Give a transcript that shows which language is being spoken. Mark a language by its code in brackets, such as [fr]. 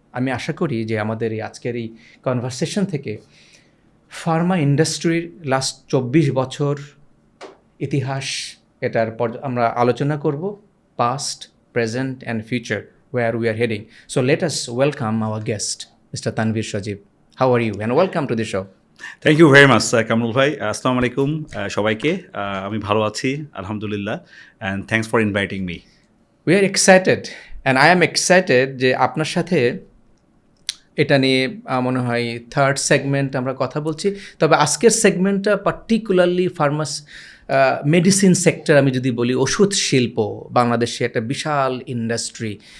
[bn] আমি আশা করি যে আমাদের এই আজকের এই কনভারসেশন থেকে ফার্মা ইন্ডাস্ট্রির লাস্ট 24 বছর ইতিহাস, এটার আমরা আলোচনা করব, past, [en] present and future, where we are heading. So let us welcome our guest, Mr. Tanbir Sajib. How are you? And welcome to the show. Thank you very much, Kamrul bhai. Assalamu alaikum [bn] সবাইকে। আমি ভালো আছি আলহামদুলিল্লাহ, [en] and thanks for inviting me. We are excited, and I am excited [bn] যে আপনার সাথে এটা নিয়ে মনে হয় থার্ড সেগমেন্ট আমরা কথা বলছি। তবে আজকের সেগমেন্টটা পার্টিকুলারলি মেডিসিন সেক্টর, আমি যদি বলি ওষুধ শিল্প, বাংলাদেশে একটা বিশাল ইন্ডাস্ট্রি।